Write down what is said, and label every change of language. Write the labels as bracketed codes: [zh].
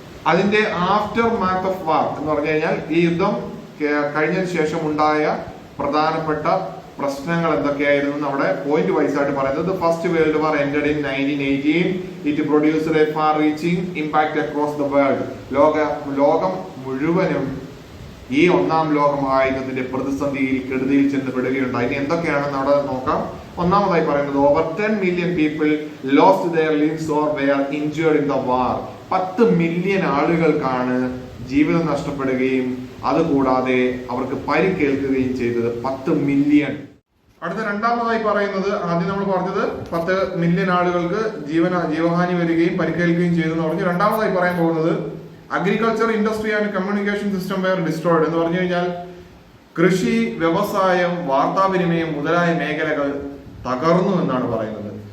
[ml] അതിന്റെ [en] aftermath of war [ml] എന്ന് പറഞ്ഞു കഴിഞ്ഞാൽ ഈ യുദ്ധം കഴിഞ്ഞതിന് ശേഷം ഉണ്ടായ പ്രധാനപ്പെട്ട പ്രശ്നങ്ങൾ എന്തൊക്കെയായിരുന്നു അവിടെ പോയിന്റ് വൈസ് ആയിട്ട് പറയുന്നത്. [en] First world war ended in 1918. It produced a far reaching impact across the world. [ml] ലോകം മുഴുവനും ഈ ഒന്നാം ലോകമഹായുദ്ധത്തിന്റെ പ്രതിസന്ധിയിൽ കെടുതിയിൽ ചെന്നപ്പെടുകയുണ്ടായി. ഇനി എന്തൊക്കെയാണെന്ന് അവിടെ നോക്കാം. ഒന്നാമതായി പറയുന്നത് [en] Over 10 million people lost their lives or were injured in the war. [ml] 10 million ആളുകൾക്കാണ് ജീവിതം നഷ്ടപ്പെടുകയും അതുകൂടാതെ അവർക്ക് പരിക്കേൽക്കുകയും ചെയ്തത്. 10 മില്യൺ. അടുത്ത രണ്ടാമതായി പറയുന്നത്, ആദ്യം നമ്മൾ പറഞ്ഞത് 10 മില്യൺ ആളുകൾക്ക് ജീവഹാനി വരികയും പരിക്കേൽക്കുകയും ചെയ്തെന്ന് പറഞ്ഞു. രണ്ടാമതായി പറയാൻ പോകുന്നത് [en] agriculture, industry and communication system were destroyed [ml] എന്ന് പറഞ്ഞു കഴിഞ്ഞാൽ കൃഷി, വ്യവസായം, വാർത്താവിനിമയം മുതലായ മേഖലകൾ തകർന്നു എന്നാണ് പറയുന്നത്.